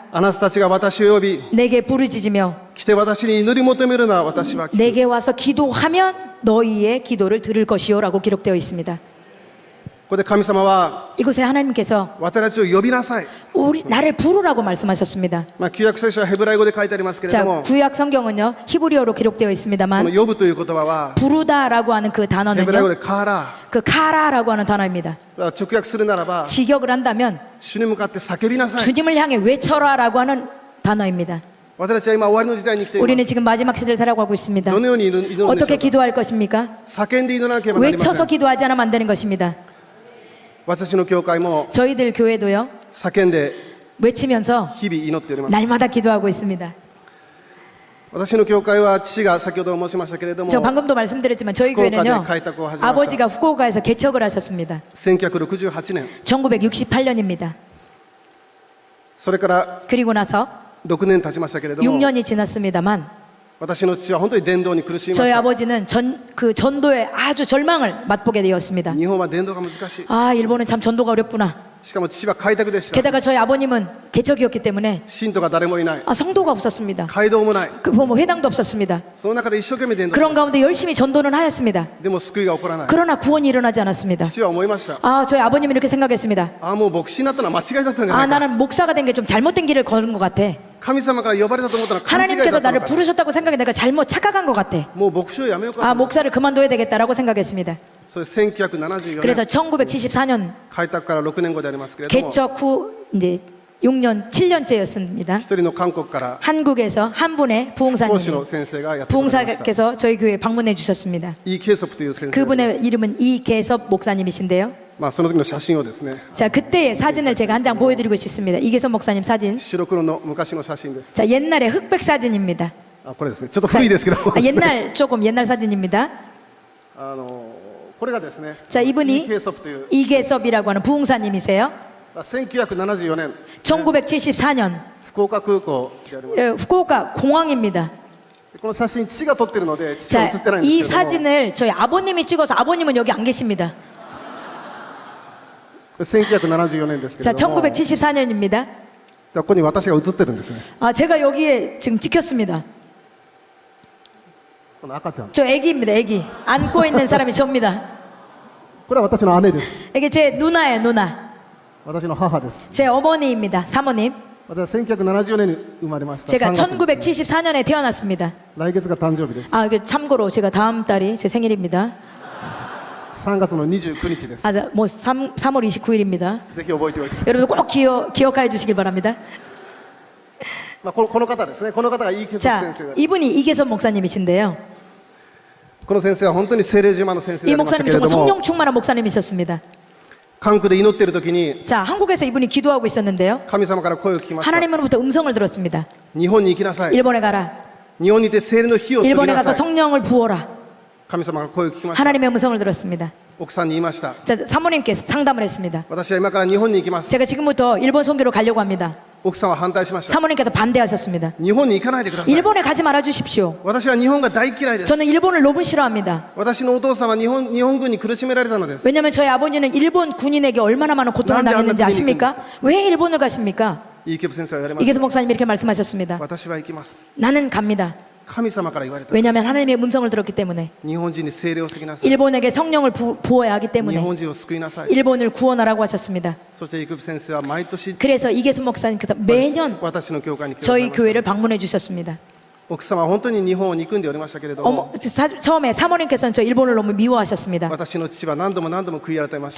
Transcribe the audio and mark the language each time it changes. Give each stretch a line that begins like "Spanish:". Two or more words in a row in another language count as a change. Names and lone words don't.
Japanese: あなたたちが私を呼び、
Korean: 내게 부르짖으며
Japanese: 来て私に祈り求めるな、私は聞く。
Korean: 내게 와서 기도하면 너희의 기도를 들을 것이요라고 기록되어 있습니다.
Japanese: ここで神様は
Korean: 이곳에 하나님께서
Japanese: 私たちを呼びなさい。
Korean: 나를 부르라고 말씀하셨습니다.
Japanese: 旧約聖書はヘブライ語で書いてありますけれど
Korean: 자,
Japanese: も、
Korean: 구약 성경은요 히브리어로 기록되어
Japanese: こ
Korean: 있습니다만
Japanese: の呼ぶという言葉は
Korean: 부르다라고 하는 그
Japanese: ヘブライ語
Korean: 단어는요
Japanese: でカーラ
Korean: 그 카라라고 하는 단어입니다.
Japanese: 直訳するならば
Korean: 직역을 한다면
Japanese: 主に向かって叫びなさい。
Korean: 주님을 향해 외쳐라라고 하는 단어입니다.
Japanese: 私たちは今終わりの時代に来ていま
Korean: 우리는
Japanese: す。
Korean: 지금 마지막 시대를 살아가고 있습니다.
Japanese: どのように祈るんでしょ
Korean: 어떻게
Japanese: うか。
Korean: 기도할 것입니까?
Japanese: 叫んで祈らなければなりませ
Korean: 외쳐서
Japanese: ん。
Korean: 기도하지 않으면 안 되는 것입니다.
Japanese: 私の教会も
Korean: 저희들 교회도요
Japanese: 叫んで
Korean: 외치면서
Japanese: 日々祈っております。
Korean: 날마다 기도하고 있습니다.
Japanese: 私の教会は父が先ほど申しましたけれども
Korean: 저 방금도 말씀드렸지만 저희 후쿠오카에 교회는요
Japanese: 開拓を始めました。
Korean: 아버지가 후쿠오카에서 개척을 하셨습니다.
Japanese: 1968年
Korean: 1968년입니다.
Japanese: それから
Korean: 그리고 나서
Japanese: 6 年経ちましたけれども
Korean: 6년이 지났습니다만
Japanese: 私の父は本当に伝道に苦しみま
Korean: 저희
Japanese: した。
Korean: 아버지는 그 전도에 아주 절망을 맛보게 되었습니다.
Japanese: 日本は伝道が難しい。
Korean: 아 일본은 참 전도가 어렵구나.
Japanese: しかも父は開拓でした。
Korean: 게다가 저희 아버님은 개척이었기 때문에
Japanese: 信徒が誰もいない。
Korean: 성도가 없었습니다.
Japanese: 街道もない。
Korean: 뭐 회당도 없었습니다.
Japanese: その中で一生懸命伝道し
Korean: 그런
Japanese: ました。
Korean: 가운데 열심히 전도는 하였습니다.
Japanese: でも救いが起こらない。
Korean: 그러나 구원이 일어나지 않았습니다.
Japanese: 父は思いました。
Korean: 아 저희 아버님은 이렇게 생각했습니다.
Japanese: ああ、もう牧師になったのは間違いだったんじゃ
Korean: 아
Japanese: ないか。
Korean: 나는 목사가 된 게 좀 잘못된 길을 걸은 것 같아.
Japanese: 神様から呼ばれたと思ったら勘違いだ
Korean: 하나님께서
Japanese: ったの
Korean: 나를
Japanese: か。
Korean: 부르셨다고 생각해 내가 잘못 착각한 것 같아.
Japanese: もう牧師をやめようかと
Korean: 아
Japanese: 思った。
Korean: 목사를 그만둬야 되겠다라고 생각했습니다.
Japanese: それ1974
Korean: 그래서
Japanese: 年
Korean: 1974년
Japanese: 開拓から6年後でありますけれども、
Korean: 개척 후 이제 6년 7년째였습니다.
Japanese: 一人の韓国から
Korean: 한국에서 한 분의
Japanese: 講師
Korean: 부흥사님
Japanese: の先生がやってくれました。
Korean: 부흥사께서 저희 교회에 방문해 주셨습니다.
Japanese: イ・ケイソプという先生です。
Korean: 그분의 이름은 이계섭 목사님이신데요.
Japanese: まあその時の写真をですね、
Korean: 자 그때의 사진을 제가 한 장 보여드리고 싶습니다. 이계섭 목사님 사진.
Japanese: 白黒の昔の写真です。
Korean: 자 옛날의 흑백 사진입니다.
Japanese: あ、これですね。ちょっと古いですけども、
Korean: 아, 옛날 조금 옛날 사진입니다.
Japanese: これがですね、
Korean: 자
Japanese: イ・
Korean: 이분이
Japanese: ケイソプという
Korean: 이계섭이라고 하는 부흥사님이세요.
Japanese: 1974年
Korean: 1974년
Japanese: 福岡空港であります。
Korean: 후쿠오카 공항입니다.
Japanese: この写真父が撮ってるので父は
Korean: 자
Japanese: 写ってないん
Korean: 이
Japanese: ですけれども、
Korean: 사진을 저희 아버님이 찍어서 아버님은 여기 안 계십니다.
Japanese: これ1974年ですけ
Korean: 자
Japanese: れども、
Korean: 1974년입니다.
Japanese: ここに私が写ってるんですね。
Korean: 아 제가 여기에 지금 찍혔습니다.
Japanese: この赤ちゃん。
Korean: 저 애기입니다. 애기 안고 있는 사람이 저입니다.
Japanese: これは私の姉です。
Korean: 이게 제 누나예요. 누나.
Japanese: 私の母です。
Korean: 제 어머니입니다. 사모님.
Japanese: 私は1974年に生まれました。
Korean: 제가
Japanese: 3月
Korean: 1974년에 태어났습니다.
Japanese: 来月が誕生日です。
Korean: 아 그 참고로 제가 다음 달이 제 생일입니다.
Japanese: 3 月の29日です。
Korean: 아 뭐 3월 29일입니다.
Japanese: ぜひ覚えておいて。
Korean: 여러분 꼭 기억해 주시길 바랍니다.
Japanese: この方ですね。この方がイ・ケイソプ
Korean: 자
Japanese: 先生。
Korean: 이분이 이계섭 목사님이신데요.
Japanese: この先生は本当に聖霊島の先生で
Korean: 이
Japanese: ありました
Korean: 목사님
Japanese: けれ
Korean: 정말
Japanese: ども、
Korean: 성령 충만한 목사님이셨습니다.
Japanese: 韓国で祈っている時に
Korean: 자 한국에서 이분이 기도하고 있었는데요.
Japanese: 神様から声を聞きました。
Korean: 하나님으로부터 음성을 들었습니다.
Japanese: 日本に行きなさい。
Korean: 일본에 가라.
Japanese: 日本にいて聖霊の火を注ぎ
Korean: 일본에
Japanese: な
Korean: 가서
Japanese: さい。
Korean: 성령을 부어라.
Japanese: 神様から声を聞きました。
Korean: 하나님의 음성을 들었습니다.
Japanese: 奥さんに言いました。
Korean: 자 사모님께서 상담을 했습니다.
Japanese: 私は今から日本に行きます。
Korean: 제가 지금부터 일본 선교로 가려고 합니다.
Japanese: 奥さんは反対しました。
Korean: 사모님께서 반대하셨습니다.
Japanese: 日本に行かないでください。
Korean: 일본에 가지 말아 주십시오.
Japanese: 私は日本が大嫌いです。
Korean: 저는 일본을 너무 싫어합니다.
Japanese: 私のお父さんは日本軍に苦しめられたのです。
Korean: 왜냐하면 저희 아버지는 일본 군인에게 얼마나 많은 고통을 난데 당했는지 안 아십니까? 왜 일본을 가십니까?
Japanese: イ・ケイソプ先生は言われまし
Korean: 이계섭
Japanese: た。
Korean: 목사님이 이렇게 말씀하셨습니다.
Japanese: 私は行きます。
Korean: 나는 갑니다.
Japanese: 神様から言われた。
Korean: 왜냐하면 하나님의 음성을 들었기 때문에
Japanese: 日本人に聖霊を注ぎなさい。
Korean: 일본에게 성령을 부어야 하기
Japanese: 日
Korean: 때문에
Japanese: 本人を救いなさい。
Korean: 일본을 구원하라고 하셨습니다.
Japanese: そしてイ・ケイソプ先生は毎年
Korean: 그래서 이계섭 목사님께서 매년
Japanese: 私の教会に来てください
Korean: 저희
Japanese: ました。
Korean: 교회를 방문해 주셨습니다.
Japanese: 奥様は本当に日本を憎んでおりましたけれども、
Korean: 처음에 사모님께서는 저 일본을 너무 미워하셨습니다.
Japanese: 私の父は何度も悔い改めました。